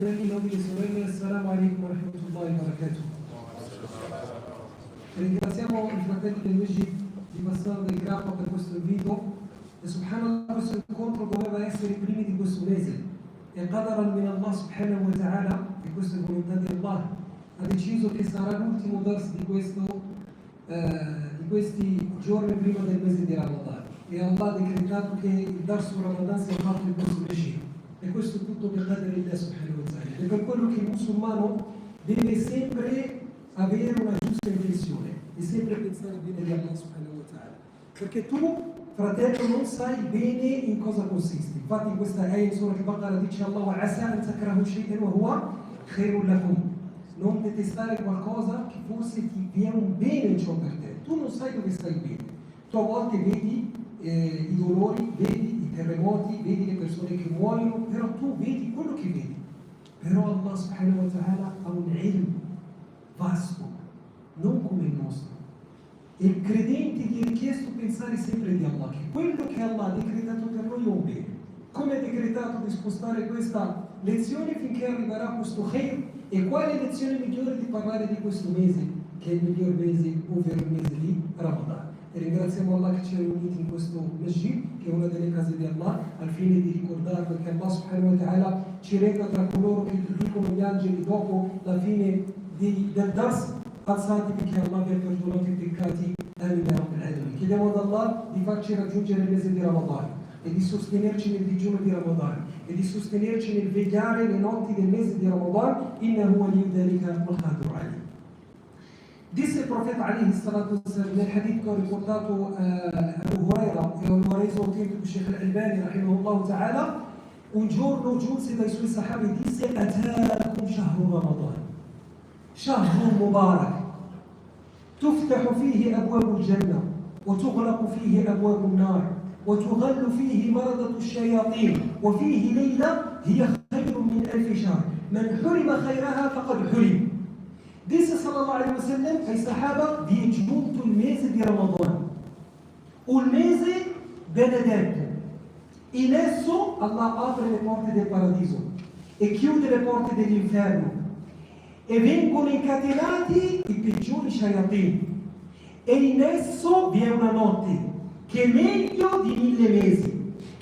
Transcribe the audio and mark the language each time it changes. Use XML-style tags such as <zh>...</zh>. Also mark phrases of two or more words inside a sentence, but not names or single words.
<it>Nobili sorelle,</it> <ar>السلام عليكم ورحمة الله وبركاته.</ar> <it>Ringraziamo i fratelli del Mesjid di Bassano del Grappa per questo invito e subhanallah questo incontro doveva essere i primi di questo mese e</it> <ar>قدرا من الله سبحانه وتعالى,</ar> <it>e questa è volontà di Allah, ha deciso che sarà l'ultimo dars di questi giorni prima del mese di Ramadan, e Allah ha decretato che il dars su Ramadan sia fatto in questo Mesjid. E questo è tutto per dare l'idea</it> <ar>سبحانه وتعالى.</ar> <it>E per quello che il musulmano deve sempre avere una giusta intenzione e sempre pensare bene di Allah</it> <ar>سبحانه وتعالى.</ar> <it>Perché tu, fratello, non sai bene in cosa consiste. Infatti in questa ayah in Surah Al-Baqarah dice Allah</it> <ar>وعسى أن تكرهوا شيئا وهو خير لكم.</ar> <it>Non detestare qualcosa che forse ti viene un bene in ciò per te. Tu non sai dove stai bene. Tu a volte vedi i dolori, vedi i terremoti, vedi le persone che muoiono, però tu vedi quello che vedi. Però Allah</it> <ar>سبحانه وتعالى</ar> <it>ha un ilm vasto, non come il nostro. E il credente gli è richiesto pensare sempre di Allah, che quello che Allah ha decretato per noi è un bene. Come ha decretato di spostare questa lezione finché arriverà questo khair, e quale lezione migliore di parlare di questo mese, che è il miglior mese, ovvero il mese di Ramadan. E ringraziamo Allah che ci ha riuniti in questo Masjid, che è una delle case di Allah, al fine di ricordarlo che Allah</it> <ar>سبحانه وتعالى</ar> <it>ci reca tra coloro che dicono gli angeli dopo la fine del dars: alzatevi che Allah vi ha perdonato i peccati.</it> <ar>آمين يا رب العالمين.</ar> <it>Chiediamo ad Allah di farci raggiungere il mese di Ramadan e di sostenerci nel digiuno di Ramadan e di sostenerci nel vegliare le notti del mese di Ramadan.</it> <ar>إنه ولي ذلك والقادر عليه.</ar> <it>Disse il profeta</it> <ar>عليه الصلاة والسلام</ar> <it>nel hadith che ho riportato Abu Huraira, e lo ha reso autentico Sheikh al-Albani</it> <ar>رحمه الله تعالى,</ar> <it>un giorno giunse dai suoi sahabi e disse:</it> <ar>أتاكم شهر رمضان، شهر مبارك، تفتح فيه أبواب الجنة، وتغلق فيه أبواب النار، وتغل فيه مردة الشياطين، وفيه ليلة هي خير من ألف شهر، من حرم خيرها فقد حرم.</ar> <it>Disse</it> <ar>صلى الله عليه وسلم</ar> <it>ai sahaba: vi è giunto il mese di Ramadan, un mese benedetto. In esso Allah apre le porte del paradiso e chiude le porte dell'inferno, e vengono incatenati i peggiori shayatin, e in esso vi è una notte che è meglio di 1000 mesi.</it>